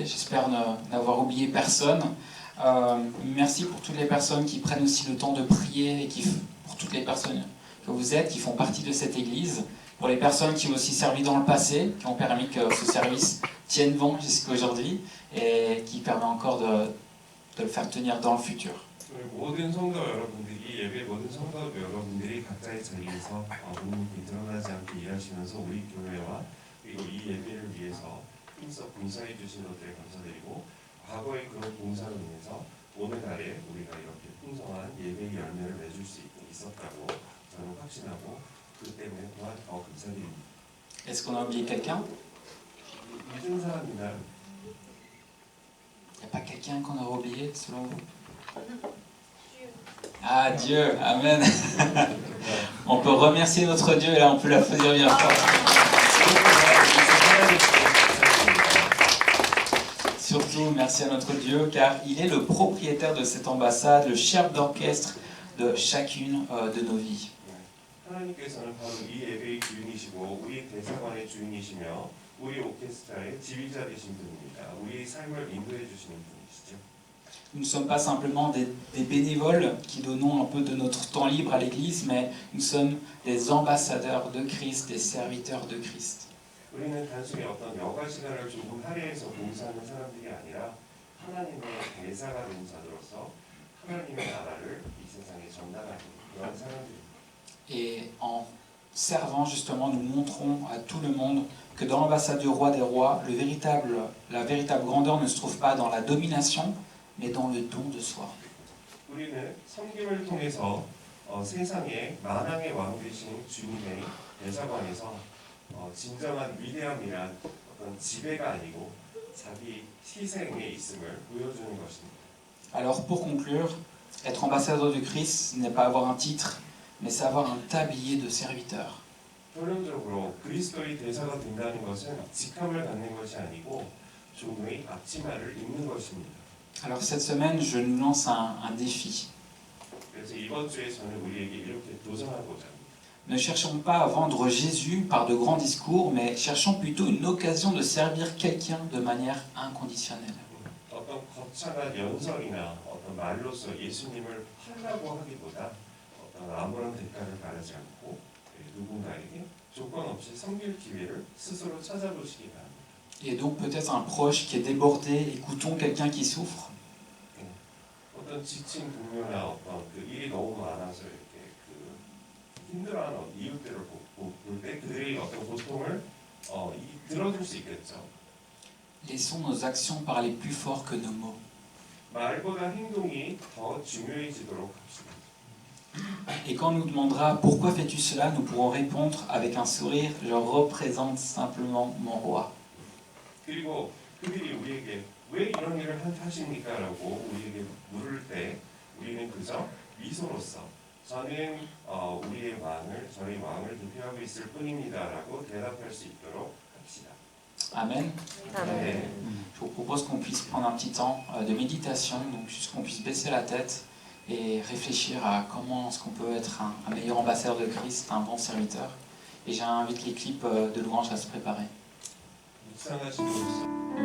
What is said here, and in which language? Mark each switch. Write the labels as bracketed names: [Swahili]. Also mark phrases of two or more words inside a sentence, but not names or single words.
[French] J'espère n'avoir oublié personne. Merci pour toutes les personnes qui prennent aussi le temps de prier et pour toutes les personnes que vous êtes, qui font partie de cette église. Pour les personnes qui ont aussi servi dans le passé, qui ont permis que ce service tienne bon jusqu'à aujourd'hui et qui permet encore de le faire tenir dans le futur. [Korean] 모든 성도 여러분들이 예배 모든 성도 여러분들이 각자의 자리에서 묵묵히 드러나지 않게 일하시면서 우리 교회와 그리고 이 예배를 위해서 힘써 봉사해 주신 것들에 감사드리고 과거의 그런 봉사로 인해서 오늘날에 우리가 이렇게 풍성한 예배의 열매를 맺을 수 있었다고 저는 확신하고 그 때문에 또한 더 감사드립니다. [French] Est-ce qu'on a oublié quelqu'un? [Korean] 잊은 사람이나 [French] Il n'y a pas quelqu'un qu'on a oublié selon vous? Ah, Dieu, Amen. On peut remercier notre Dieu et là on peut l'applaudir bien fort. Surtout, merci à notre Dieu car il est le propriétaire de cette ambassade, le chef d'orchestre de chacune de nos vies. [Korean] 하나님께서는 바로 이 예배의 주인이시고 우리 대사관의 주인이시며 우리 오케스트라의 지휘자 되신 분입니다. 우리의 삶을 인도해 주시는 분이시죠. [French] Nous ne sommes pas simplement des bénévoles qui donnons un peu de notre temps libre à l'Église, mais nous sommes des ambassadeurs de Christ, des serviteurs de Christ. [Korean] 우리는 단순히 어떤 여가 시간을 조금 할애해서 봉사하는 사람들이 아니라 하나님의 대사가 된 자로서 하나님의 나라를 이 세상에 전달하는 그런 사람들입니다. [French] Et en servant justement, nous montrons à tout le monde que dans l'ambassade du roi des rois, la véritable grandeur ne se trouve pas dans la domination, mais dans le don de soi. [Korean] 우리는 섬김을 통해서 세상에 만왕의 왕 되신 주님의 대사관에서 진정한 위대함이란 어떤 지배가 아니고 자기 희생에 있음을 보여주는 것입니다. [French] Alors pour conclure, être ambassadeur de Christ n'est pas avoir un titre, mais c'est avoir un tablier de serviteur. [Korean] 결론적으로 그리스도의 대사가 된다는 것은 직함을 갖는 것이 아니고 종의 앞치마를 입는 것입니다. [French] Alors cette semaine, je nous lance un défi. [Korean] 그래서 이번 주에 저는 우리에게 이렇게 도전하고자 합니다. [French] Ne cherchons pas à vendre Jésus par de grands discours, mais cherchons plutôt une occasion de servir quelqu'un de manière inconditionnelle. [Korean] 어떤 거창한 연설이나 어떤 말로서 예수님을 팔라고 하기보다 어떤 아무런 대가를 바라지 않고 누군가에게 조건 없이 섬길 기회를 스스로 찾아보시기 바랍니다. [French] Et donc peut-être un proche qui est débordé, écoutons quelqu'un qui souffre. [Korean] 어떤 지친 동료나 어떤 그 일이 너무 많아서 이렇게 그 힘들어하는 이웃들을 볼 때 그들의 어떤 고통을 들어줄 수 있겠죠. [French] Laissons nos actions parler plus fort que nos mots. [Korean] 말보다 행동이 더 중요해지도록 합시다. [French] Et quand on nous demandera pourquoi fais-tu cela, nous pourrons répondre avec un sourire, je représente simplement mon roi. [Korean] 그리고 그들이 우리에게 왜 이런 일을 하십니까? 라고 우리에게 물을 때 우리는 그저 미소로써 저는 저희 왕을 대표하고 있을 뿐입니다. 라고 대답할 수 있도록 합시다. [French] Amen. [Korean] 네. [French] Je vous propose qu'on puisse prendre un petit temps de méditation, donc juste qu'on puisse baisser la tête et réfléchir à comment est-ce qu'on peut être un meilleur ambassadeur de Christ, un bon serviteur. Et j'invite l'équipe de louange à se préparer. [Korean] 묵상하시면서